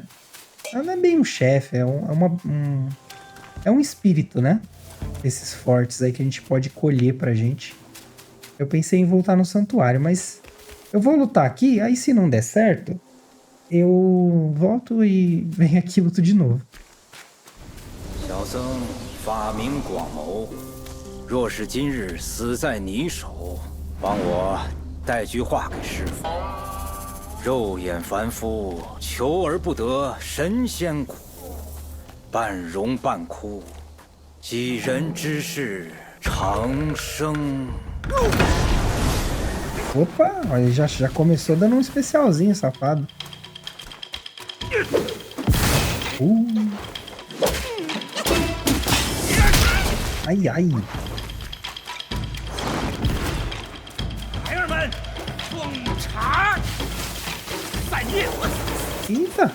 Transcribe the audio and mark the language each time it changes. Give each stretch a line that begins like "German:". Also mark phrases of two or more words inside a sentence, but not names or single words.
Portuguese: Ela não é bem um chefe, é um espírito, né? Esses fortes aí que a gente pode colher pra gente. Eu pensei em voltar no santuário, mas eu vou lutar aqui, aí se não der certo, eu volto e venho aqui e luto de novo.
Chinese: 小僧法名广谋，若是今日死在你手，帮我带句话给师父。肉眼凡夫，求而不得神仙苦，半荣半枯，几人之事长生。
Portuguese: Opa, ele já começou dando um especialzinho, safado. Ai, ai. Eita.